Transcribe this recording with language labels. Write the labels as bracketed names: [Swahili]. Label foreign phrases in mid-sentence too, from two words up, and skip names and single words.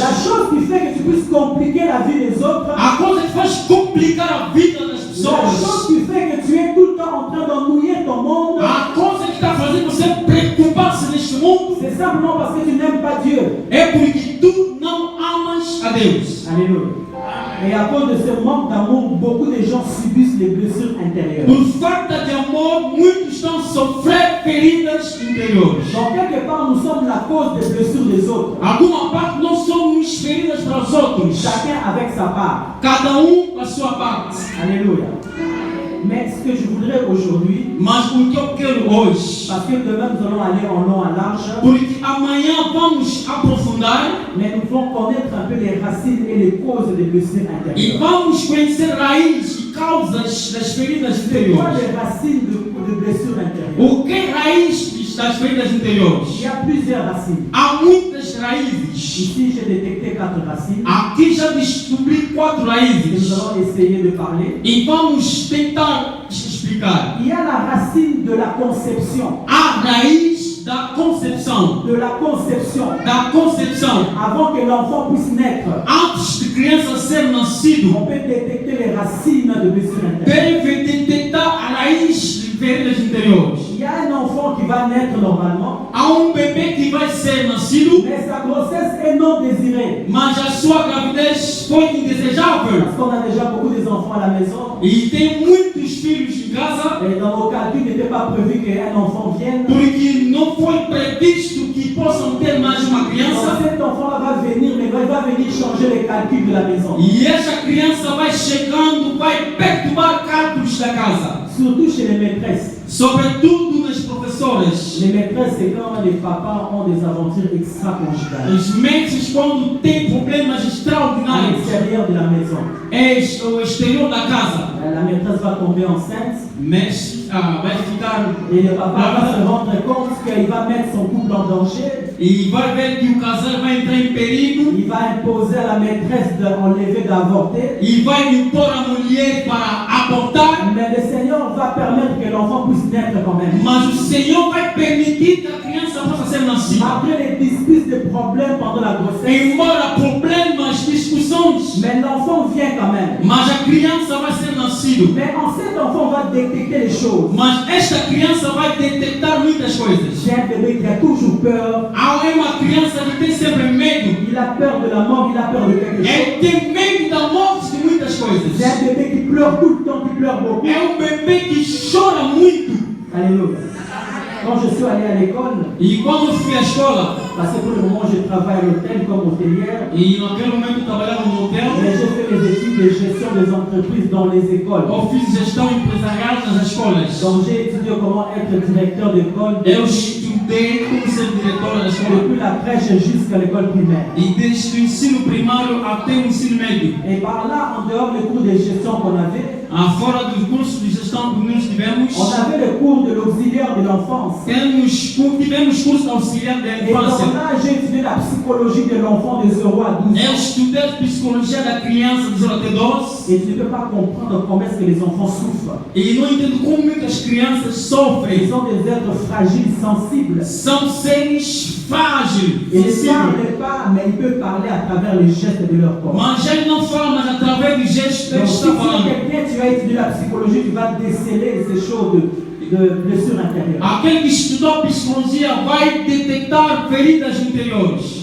[French] la chose qui fait que tu puisses compliquer la vie des autres, [Portuguese] A coisa que faz complicar a vida das [French] la chose [Portuguese] pessoas. [French] qui fait que tu es tout le temps en train d'ennuyer ton monde, [Portuguese] A coisa que está fazendo você preocupar-se neste mundo [French] c'est simplement parce que tu n'aimes pas Dieu. [Portuguese] é porque tu não amas a Deus. [French] Alléluia. Et à cause de ce manque d'amour, beaucoup de gens subissent les blessures intérieures. [Portuguese] Por falta de amor, muitos estão a sofrer feridas interiores. [French] Donc quelque part, nous sommes la cause des blessures des autres. [Portuguese] Alguma parte nós somos feridas para os os outros. [French] chacun avec sa part. [Portuguese] Cada com a sua parte. [French] Alléluia. Mais ce que je voudrais aujourd'hui, [Portuguese] Mas o que eu quero hoje, [French] parce que demain nous allons aller en long, en large, [Portuguese] porque amanhã vamos aprofundar [French] mais nous devons connaître un peu les racines et les causes des blessures [Portuguese] e [French] intérieures. [Portuguese] vamos conhecer raízes e causas das feridas [French] C'est quoi [Portuguese] interiores. [French] les racines de blessures intérieures? [Portuguese] O que é raiz das feridas [French] Il [Portuguese] interiores? [French] y a plusieurs racines. [Portuguese] Há muitas raízes. [French] Ici, j'ai détecté 4 racines [Portuguese] Aqui já descobri 4 [French] que nous [Portuguese] raízes [French] allons essayer de parler. [Portuguese] e vamos tentar explicar. [French] Il y a la racine de la conception. [Portuguese] A raiz da concepção. [French] De la conception. [Portuguese] Da concepção. [French] Avant que l'enfant puisse naître, [Portuguese] Antes de criança ser nascido, [French] on peut détecter les racines de blessures intérieures. [Portuguese] deve detectar a raiz de feridas interiores. [French] Il y a un enfant qui va naître normalement, [Portuguese] Há bebê que vai ser nascido, [French] mais sa grossesse est non désirée. [Portuguese] mas a sua gravidez foi indesejável. [French] Parce qu'on a déjà beaucoup d'enfants à la maison. [Portuguese] E tem muitos filhos em casa, [French] Et dans nos calculs, il n'était pas prévu qu'un enfant vienne. [Portuguese] porque não foi previsto que possam ter mais uma [French] Donc [Portuguese] criança. [French] cet enfant-là va venir, mais il va venir changer les calculs de la maison. [Portuguese] E essa criança vai chegando, vai perturbar cálculos da casa. [French] Surtout chez les maîtresses. [Portuguese] Sobretudo nas professoras. [French] Les maîtresses, c'est quand les papas ont des aventures extra-conjugales [Portuguese] Os médicos, quando têm problemas [French] à [Portuguese] extraordinários, [French] l'extérieur de la maison. [Portuguese] é o exterior da casa. [French] La maîtresse va tomber enceinte [Portuguese] Mas vai ficar. [French] et le papa va se rendre compte qu'il va mettre son couple en danger. [Portuguese] E vai ver que o casal vai entrar em perigo. [French] Il va imposer à la maîtresse d'enlever, d'avorter. [Portuguese] E vai impor a mulher para abortar. [French] Mais le Seigneur va permettre que l'enfant puisse naître quand même. [Portuguese] Mas o Senhor vai permitir que a criança possa ser nascida. [French] Malgré les disputes, les problèmes pendant la grossesse, [Portuguese] Embora problemas, discussões, [French] mais l'enfant vient quand même. [Portuguese] mas a criança vai ser nascida. [French] Mais en cet enfant, on va détecter les choses. [Portuguese] Mas esta criança vai detectar muitas coisas. [French] J'ai un bébé qui a toujours peur. [Portuguese] Há uma criança que tem sempre medo. [French] Il a peur de la mort, il a peur de quelque chose. [Portuguese] Ele tem medo da morte de muitas [French] J'ai [Portuguese] coisas. [French] un bébé qui pleure tout le temps, qui pleure beaucoup. [Portuguese] É bebê que chora muito. [French] Alléluia. Quand je suis allé à l'école, [Portuguese] E quando eu fui à escola, [French] parce que pour le moment je travaille à l'hôtel comme hôtelière, [Portuguese] e naquele momento eu trabalhava no hotel, [French] mais j'ai fait les études de gestion des entreprises dans les écoles. [Portuguese] eu fiz gestão empresarial nas escolas. [French] Donc j'ai étudié comment être directeur d'école [Portuguese] Eu estudei como ser diretora da escola. [French] depuis la crèche jusqu'à l'école primaire. [Portuguese] E desde o ensino primário até o ensino médio. [French] Et par là, en dehors des cours de gestion qu'on avait, [Portuguese] Fora do curso de gestão que nós tivemos, [French] on avait le cours de l'auxiliaire de l'enfance. [Portuguese] tivemos curso auxiliar da [French] Et donc [Portuguese] infância. [French] là, j'ai étudié la psychologie de l'enfant de 0 à 12 [Portuguese] Eu [French] ans. [Portuguese] estudei psicologia da criança de 0 até 12. [French] Et tu ne peux pas comprendre comment est-ce que les enfants souffrent. [Portuguese] E não entendo como é que as crianças [French] Ils [Portuguese] sofrem. [French] sont des êtres fragiles, sensibles. [Portuguese] São seres frágeis, [French] Ils ne [Portuguese] sensíveis. [French] parlent pas, mais ils peuvent parler à travers les gestes de leur corps. [Portuguese] Mas ele não fala, mas através do gesto ele [French] Donc, si [Portuguese] está [French] tu es [Portuguese] falando. [French] quelqu'un, tu as étudié la psychologie, tu vas déceler ces choses de blessures intérieures. [Portuguese] Aquele que estudou psicologia vai detectar feridas interiores.